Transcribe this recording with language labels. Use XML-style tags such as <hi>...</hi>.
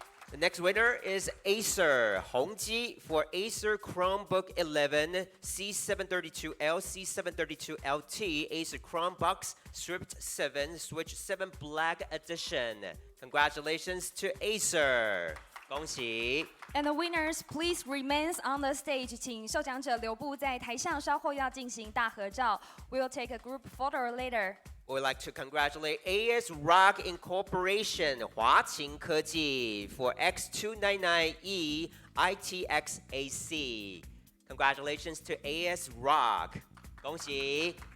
<en>The next winner is Acer Hongji for Acer Chromebook 11 C732L, C732LT, Acer Chromebox Swift 7, Switch 7 Black Edition. Congratulations to Acer.</en> <zh>恭喜。</zh> <en>And the winners, please remain on the stage.</en> <zh>请受奖者留步在台上，稍后要进行大合照。</zh> <en>We'll take a group photo later. We would like to congratulate AS Rock Incorporation, 华勤科技 for X299E ITX AC. Congratulations to AS Rock.</en> <zh>恭喜。</zh>